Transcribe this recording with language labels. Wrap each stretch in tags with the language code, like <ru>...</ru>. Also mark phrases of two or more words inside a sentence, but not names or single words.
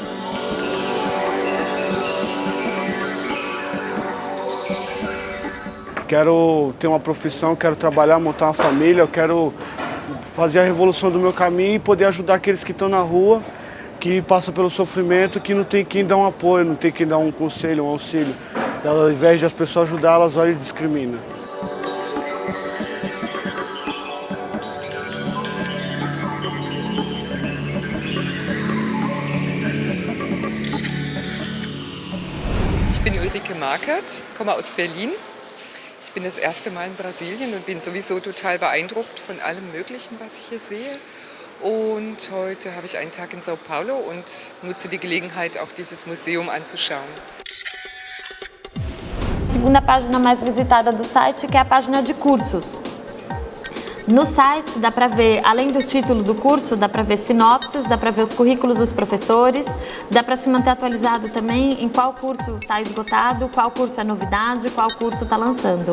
<pt>Quero ter uma profissão, quero trabalhar, montar uma família, eu quero fazer a revolução do meu caminho e poder ajudar aqueles que estão na rua, que passam pelo sofrimento, que não tem quem dar um apoio, não tem quem dar um conselho, um auxílio. Ao invés de as pessoas ajudá-las, olha e discrimina.</pt> <de>Ich bin Ulrike Markert, komme aus Berlin. Ich bin das erste Mal in Brasilien und bin sowieso total beeindruckt von allem Möglichen, was ich hier sehe. Und heute habe ich einen Tag in São Paulo und nutze die Gelegenheit, auch dieses Museum anzuschauen.</de> <pt>Segunda página mais visitada do site, que é a página de cursos. No site dá para ver, além do título do curso, dá para ver sinopses, dá para ver os currículos dos professores, dá para se manter atualizado também em qual curso está esgotado, qual curso é novidade, qual curso está lançando.</pt>